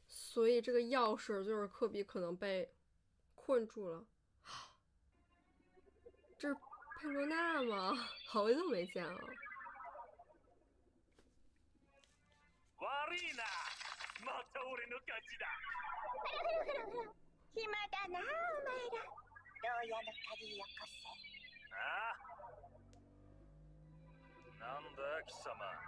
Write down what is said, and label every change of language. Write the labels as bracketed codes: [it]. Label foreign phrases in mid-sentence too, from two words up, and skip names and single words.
[zh] 所以这个钥匙就是科比可能被困住了。这是佩罗娜吗？好久没见了。 [ja] 悪いな、また俺の勝ちだ。ほら暇だなお前ら。牢屋の鍵よこせ。ああ、なんだ貴様。